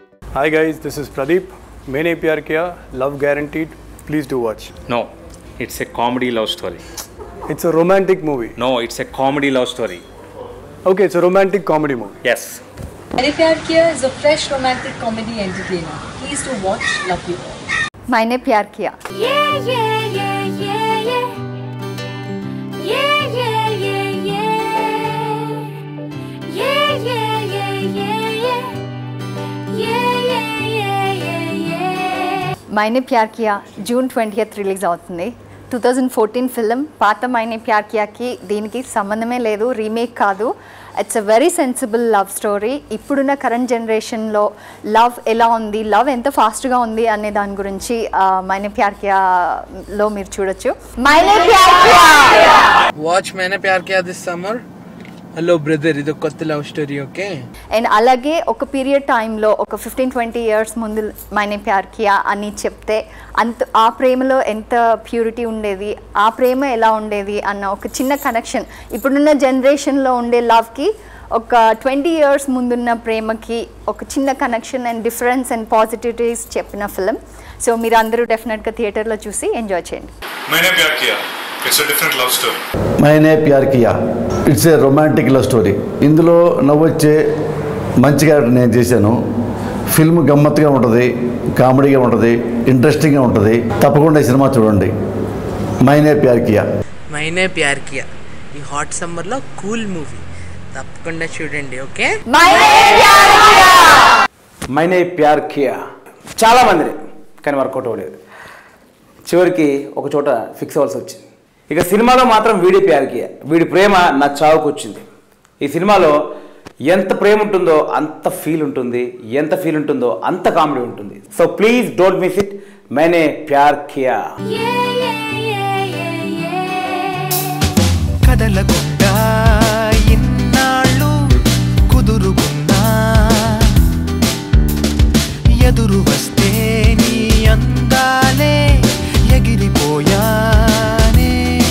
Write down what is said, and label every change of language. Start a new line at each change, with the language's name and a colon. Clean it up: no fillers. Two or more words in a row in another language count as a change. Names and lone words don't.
English: Hi guys, this is Pradeep. Maine Pyar Kiya, love guaranteed. Please do watch. No, it's a comedy love story. It's a romantic movie. No, it's a comedy love story. Okay, it's a romantic comedy movie. Yes. Maine Pyar Kiya is a fresh romantic comedy entertainer. Please do watch. Love you all.
Telugu: मैंने प्यार किया. मैंने प्यार किया जून 20th రిలీజ్ అవుతుంది. 2014 ఫిల్మ్. పాత మైనే ప్యార్ కియాకి దీనికి సంబంధమే లేదు, రీమేక్ కాదు.
English: It's a very sensible love story.
Telugu: ఇప్పుడున్న
English: current generationlo
Telugu: లవ్ ఎలా ఉంది, లవ్ ఎంత ఫాస్ట్గా ఉంది అనే దాని గురించి మైనే ప్యార్ కియాలో మీరు చూడొచ్చు. మైనే ప్యార్ కియా,
English: Watch Maine Pyar Kiya this summer. Hello brother,
Telugu: ఇది కొత్త
English: love story. Okay.
Telugu: అండ్ అలాగే ఒక పీరియడ్ టైంలో ఒక 15-20 ఇయర్స్ ముందు మైనే ప్యార్ కియా అని చెప్తే ఆ ప్రేమలో ఎంత ప్యూరిటీ ఉండేది, ఆ ప్రేమ ఎలా ఉండేది అన్న ఒక చిన్న కనెక్షన్ ఇప్పుడున్న జనరేషన్లో ఉండే లవ్కి ఒక 20 ఇయర్స్ ముందున్న ప్రేమకి ఒక చిన్న
English: connection and difference and positivities
Telugu: చెప్పిన ఫిలిం. సో మీరు అందరూ డెఫినెట్గా థియేటర్లో చూసి ఎంజాయ్ చేయండి.
English: मैंने प्यार किया, It's a different love story. मैंने प्यार किया, It's a romantic love story.
Telugu: ఇందులో నవ్వొచ్చే మంచి క్యారెక్టర్ నేను చేశాను. ఫిల్మ్ గమ్మత్తుగా ఉంటుంది, కామెడీగా ఉంటుంది, ఇంట్రెస్టింగ్గా ఉంటుంది. తప్పకుండా ఈ సినిమా చూడండి. మైనే ప్యార్ కియా. మైనే ప్యార్ కియా ఈ
English: hot summerlo cool movie,
Telugu: తప్పకుండా చూడండి. ఓకే. మైనే ప్యార్ కియా చాలా మందిని కానీ వర్కౌట్ అవ్వలేదు. చివరికి ఒక చోట ఫిక్స్ అవ్వాల్సి వచ్చింది. ఇక సినిమాలో మాత్రం వీడి ప్యార్ కియా, వీడి ప్రేమ నా చావుకు వచ్చింది. ఈ సినిమాలో ఎంత ప్రేమ ఉంటుందో అంత ఫీల్ ఉంటుంది, ఎంత ఫీల్ ఉంటుందో అంత కామెడీ ఉంటుంది.
English: So please don't miss it.
Telugu: మైనే ప్యార్ కియా. కదలకుండా ఇన్నాళ్ళు కుదురుగున్నా, ఎదురు వస్తే నీ అందాలే ఎగిరిపోయానే.